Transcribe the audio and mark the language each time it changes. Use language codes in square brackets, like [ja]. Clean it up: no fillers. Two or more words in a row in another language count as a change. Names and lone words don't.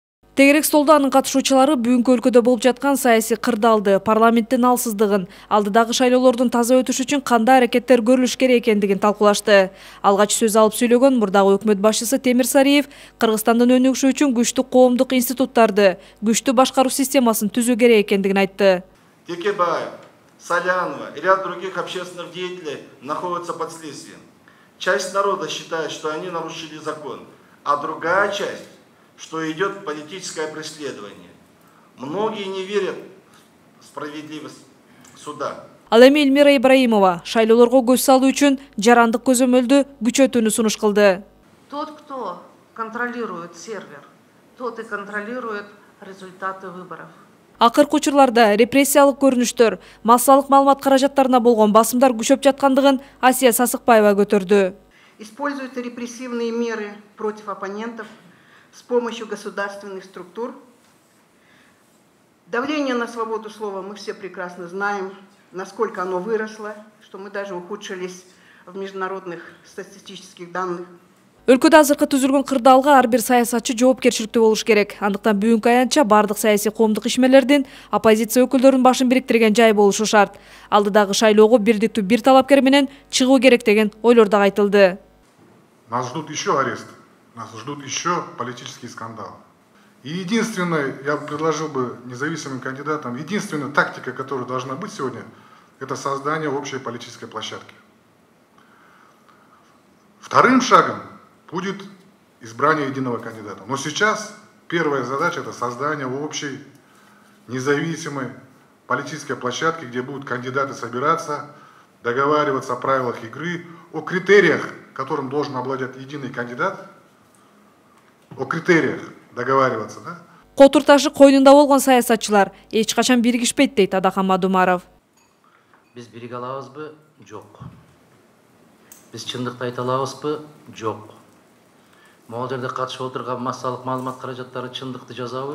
[ky] Тегерек столдо анын катышуучулары бүгүнкү өлкөдө болуп жаткан саясий кырдаалды, парламенттин алсыздыгын, алдыдагы шайлоолордун таза өтүшү үчүн кандай аракеттер көрүлүш керек экендигин талкуулашты. Алгач сөз алып сүйлөгөн мурдагы өкмөт башчысы Темир Сариев Кыргызстандын өнүгүшү үчүн күчтүү коомдук институттарды, күчтүү башкаруу системасын түзүү керек экендигин айтты. [ru] Текебаев, Солянова и ряд других общественных деятелей находятся под следствием. Часть народа считает, что они нарушили закон, а другая часть, что идет политическое преследование. Многие не верят в справедливость суда. [ky] Ал эми Эльмира Ибраимова шайлоолорго көз салуу үчүн жарандык көзөмөлдү күчөтүүнү сунуш кылды. [ru] Тот, кто контролирует сервер, тот и контролирует результаты выборов. [ky] Акыркы учурларда репрессиялык көрүнүштөр, массалык маалымат каражаттарына болгон басымдар күчөп жаткандыгын Асия Сасыкбаева көтөрдү. [ru] Используют репрессивные меры против оппонентов с помощью государственных структур. Давление на свободу слова мы все прекрасно знаем, насколько оно выросло, что мы даже ухудшились в международных статистических данных. [ky] Өлкөдө азыркы түзүлгөн кырдаалга ар бир саясатчы жоопкерчиликтүү болуш керек. Андыктан бүгүнкү аянтча бардык саясий коомдук ишмерлердин оппозиция өкүлдөрүнүн башын бириктирген жай болушу шарт. Алдыдагы шайлоого бирдиктүү бир талапкер менен чыгуу керек деген ойлор да айтылды. [ru] Нас ждут еще аресты, нас ждут еще политические скандалы. И единственное, я предложил бы независимым кандидатам, единственная тактика, которая должна быть сегодня, это создание общей политической площадки. Вторым шагом будет избрание единого кандидата. Но сейчас первая задача – это создание общей, независимой политической площадки, где будут кандидаты собираться, договариваться о правилах игры, о критериях, которым должен обладать единый кандидат, о критериях договариваться. Да? [ky] Котур ташы койнунда болгон саясатчылар эч качан биригишпейт дейт Адахан Мадумаров. Биз бириге алабызбы? Жок. Биз чындыкты айта алабызбы? Жок. Могул жерде катышып отурган массалык маалымат каражаттары чындыкты жазабы?